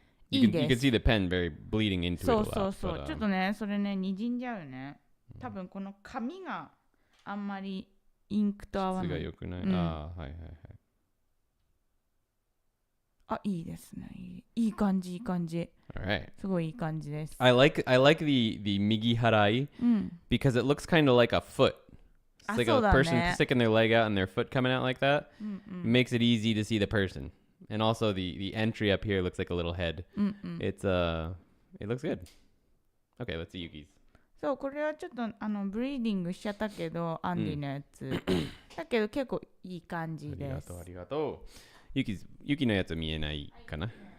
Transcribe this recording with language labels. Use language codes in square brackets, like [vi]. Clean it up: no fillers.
[en] You can see the pen very bleeding into it a lot. [ja] そう。ちょっとね、それね、にじんじゃうね。多分この紙があんまりインクと合わない。質が良くない。あ、はい。あ、いいですね。いい感じ。 [en] Alright. [ja] すごいいい感じです。 [en] I like the migi harai because it looks kind of like a foot. It's like a person sticking their leg out and their foot coming out like that. It makes it easy to see the person. And also the entry up here looks like a little head. It looks good. Okay, let's see Yuki's. [ja] そう、これはちょっとブリーディングしちゃったけど、アンディのやつ。だけど結構いい感じです。ありがとう。 Yuki のやつ見えないかな。